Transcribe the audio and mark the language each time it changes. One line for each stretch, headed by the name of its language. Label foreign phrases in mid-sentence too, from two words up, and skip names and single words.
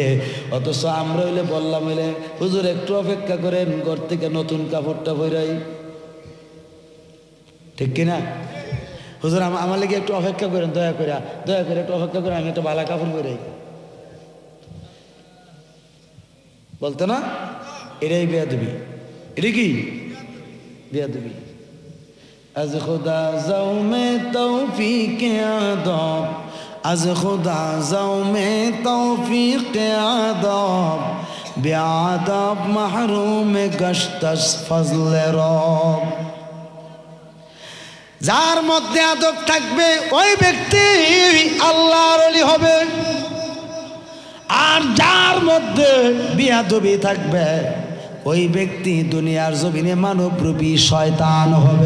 Bangla: অথচ আমরা হইলে বললাম, হইলে হুজুর একটু অপেক্ষা করেন, ঘর থেকে নতুন কাপড়টা বইরাই, ঠিক কিনা? হুজুর আমার লেগে একটু অপেক্ষা করেন, দয়া করে একটু অপেক্ষা করেন, আমি একটা ভালো কাপড় বইরাই, বলতো না? এটাই বেয়াদবি। এটা কি বেয়াদবি?
Persian: از خدا زو میں توفیق آداب، از خدا زو میں توفیق آداب، بیاداب محروم گشت از فضل رب।
Bangla: যার মধ্যে আদব থাকবে ওই ব্যক্তি আল্লাহর ওলি হবে, আর যার মধ্যে বেয়াদবি থাকবে ওই ব্যক্তি দুনিয়ার জমিনে মানবরূপী শয়তান হবে।